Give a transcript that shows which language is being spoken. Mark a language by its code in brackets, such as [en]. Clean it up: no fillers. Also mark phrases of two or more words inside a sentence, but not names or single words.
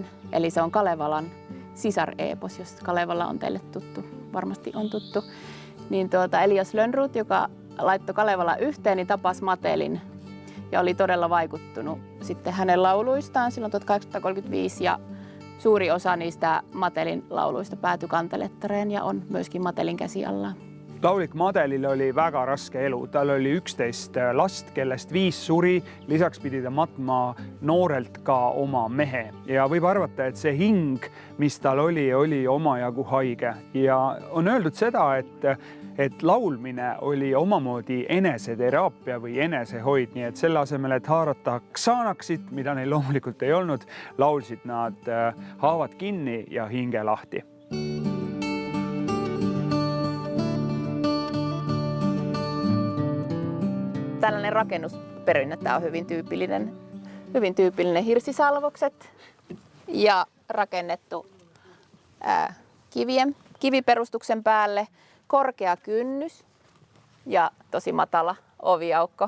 [fi] Eli se on Kalevalan sisareepos, jos Kalevala on teille tuttu, varmasti on tuttu. Niin Elias Lönnroth, joka laittoi Kalevala yhteen, niin tapasi Matelin ja oli todella vaikuttunut sitten hänen lauluistaan silloin 1835 ja suuri osa niistä Matelin lauluista päätyi Kantelettareen ja on myöskin Matelin käsi alla. [et] laulik Madelil oli väga raske elu, tal oli 11 last, kellest 5 suri, lisaks pidi ta matma noorelt ka oma mehe ja võib arvata, et see hing, mis tal oli omajagu haige ja on öeldud seda, et laulmine oli omamoodi eneseteraapia või enesehoid, nii et selle asemel, et haarata Xanaxit, mida neil loomulikult ei olnud, laulsid nad haavad kinni ja hinge lahti. [fi] Tällainen rakennusperinnö, tämä on hyvin tyypillinen hirsisalvokset ja rakennettu kiviperustuksen päälle, korkea kynnys ja tosi matala oviaukko.